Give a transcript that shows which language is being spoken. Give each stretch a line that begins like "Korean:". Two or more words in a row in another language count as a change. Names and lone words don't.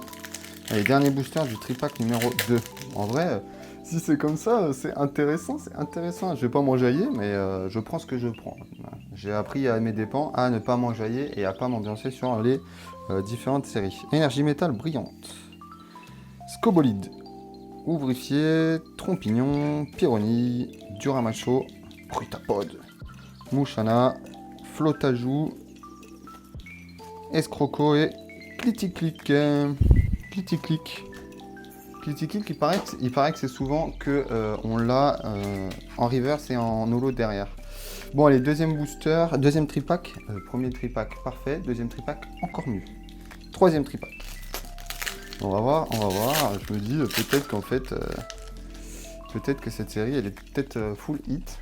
French: Allez, dernier booster du tripack numéro 2. En vrai, si c'est comme ça, c'est intéressant, c'est intéressant. Je vais pas m'enjailler, mais je prends ce que je prends. J'ai appris à mes dépens à ne pas m'enjailler et à pas m'ambiancer sur les différentes séries. Énergie métal brillante. Scobolide. Ouvrifier, Trompignon, Pyronille, Duramacho, Brutapod, Mouchana, Flotajou, Escroco et Cliticlic. Cliticlic. Cliticlic, il paraît que c'est souvent que on l'a en reverse et en holo derrière. Bon allez, deuxième booster, deuxième tripack. Premier tripack parfait, deuxième tripack encore mieux. Troisième tripack. On va voir. Je me dis peut-être qu'en fait, peut-être que cette série, elle est peut-être
English: full hit.